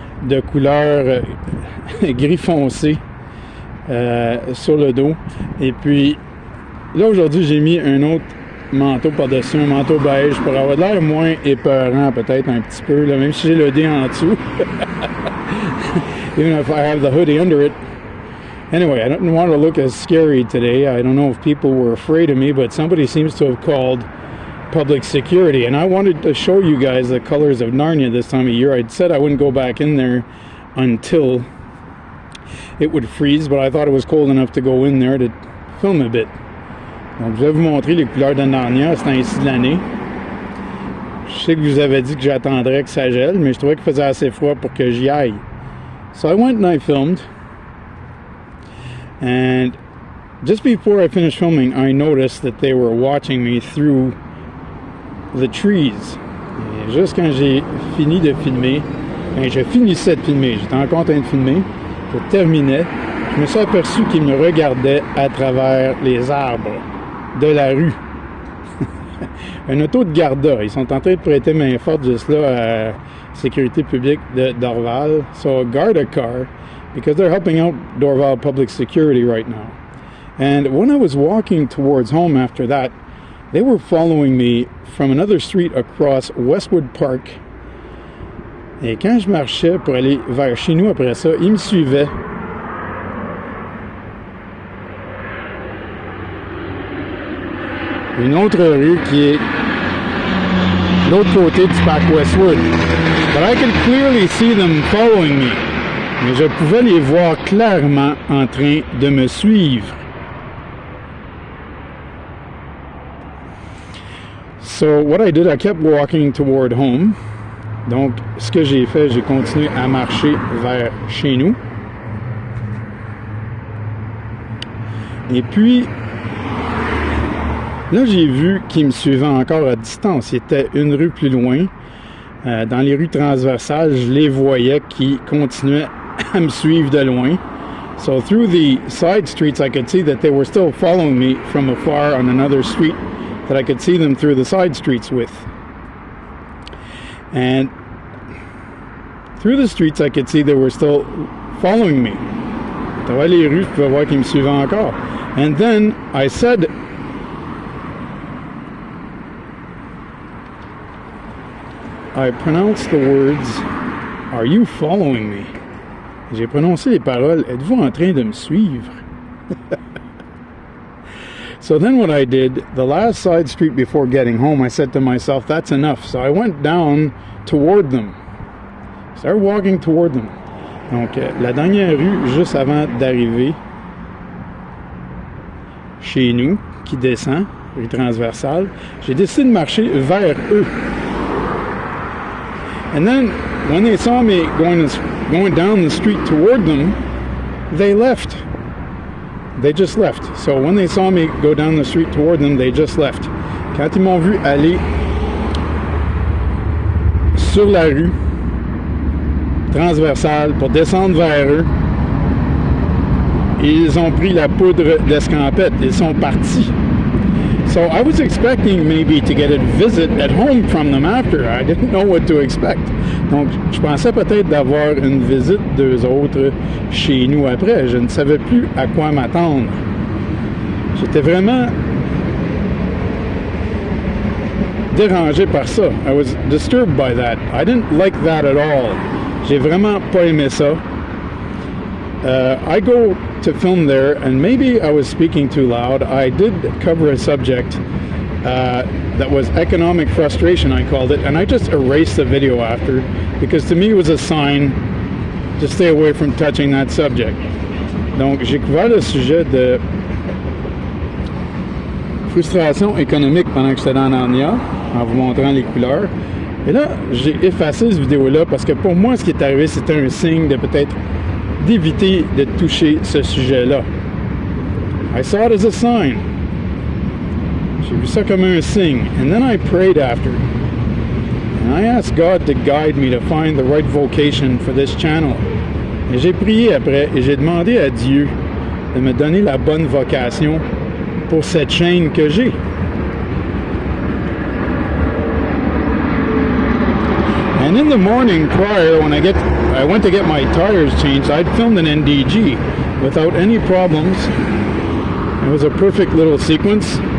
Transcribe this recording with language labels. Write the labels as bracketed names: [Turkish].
[French] de couleur gris foncé sur le dos. Et puis là aujourd'hui j'ai mis un autre manteau par-dessus, un manteau beige pour avoir l'air moins épeurant peut-être un petit peu, là, même si j'ai le dé en dessous. [English] Even if I have the hoodie under it. Anyway, I don't want to look as scary today. I don't know if people were afraid of me, but somebody seems to have called public security. And I wanted to show you guys the colors of Narnia this time of year. I'd said I wouldn't go back in there until it would freeze, but I thought it was cold enough to go in there to film a bit. [French] Donc, je vais vous montrer les couleurs de Narnia, c'est ainsi de l'année. Je sais que je vous avais dit que j'attendrais que ça gèle, mais je trouvais qu'il faisait assez froid pour que j'y aille. [English] So I went and I filmed. And just before I finished filming, I noticed that they were watching me through the trees. [French] Et juste quand j'ai fini de filmer, je finissais de filmer, j'étais encore en train de filmer, je terminais, je me suis aperçu qu'ils me regardaient à travers les arbres de la rue. Un auto de Garda, ils sont en train de prêter main forte juste là à la sécurité publique de Dorval. [English] So a Garda car, because they're helping out Dorval Public Security right now. And when I was walking towards home after that, they were following me from another street across Westwood Park. [French] Et quand je marchais pour aller vers chez nous après ça, ils me suivaient. Une autre rue qui est de l'autre côté du parc Westwood. [English] But I could clearly see them following me. [French] Mais je pouvais les voir clairement en train de me suivre. [English] So what I did, I kept walking toward home. [French] Donc, ce que j'ai fait, j'ai continué à marcher vers chez nous. Et puis, là, j'ai vu qu'ils me suivaient encore à distance. Il était une rue plus loin. Dans les rues transversales, je les voyais qui continuaient à me suivre de loin. [English] So through the side streets, I could see that they were still following me from afar on another street that I could see them through the side streets with. And through the streets, I could see they were still following me. [French] À travers les rues, je pouvais voir qu'ils me suivaient encore. [English] And then I said, I pronounced the words, "Are you following me?" [French] J'ai prononcé les paroles, êtes-vous en train de me suivre? [English] So then what I did, the last side street before getting home, I said to myself, that's enough. So I went down toward them. Started walking toward them. [French] Donc, la dernière rue, juste avant d'arriver chez nous, qui descend, rue transversale, j'ai décidé de marcher vers eux. [English] And then, when they saw me going down the street toward them, they left. They just left. So when they saw me go down the street toward them, they just left. [French] Quand ils m'ont vu aller sur la rue transversale pour descendre vers eux, ils ont pris la poudre d'escampette. Ils sont partis. [English] So I was expecting maybe to get a visit at home from them after. I didn't know what to expect. [French] Donc, je pensais peut-être d'avoir une visite d'eux autres chez nous après. Je ne savais plus à quoi m'attendre. J'étais vraiment dérangé par ça. [English] I was disturbed by that. I didn't like that at all. [French] J'ai vraiment pas aimé ça. [English] I go to film there, and maybe I was speaking too loud. I did cover a subject that was economic frustration, I called it, and I just erased the video after, because to me it was a sign to stay away from touching that subject. [French] Donc, j'ai couvert le sujet de frustration économique pendant que j'étais dans Narnia, en vous montrant les couleurs. Et là, j'ai effacé cette vidéo-là parce que pour moi, ce qui est arrivé, c'était un signe de peut-être d'éviter de toucher ce sujet-là. [English] I saw it as a sign. [French] J'ai vu ça comme un signe. [English] And then I prayed after. And I asked God to guide me to find the right vocation for this channel. [French] Et j'ai prié après et j'ai demandé à Dieu de me donner la bonne vocation pour cette chaîne que j'ai. [English] And in the morning prior, when I get I went to get my tires changed. I'd filmed an NDG without any problems. It was a perfect little sequence.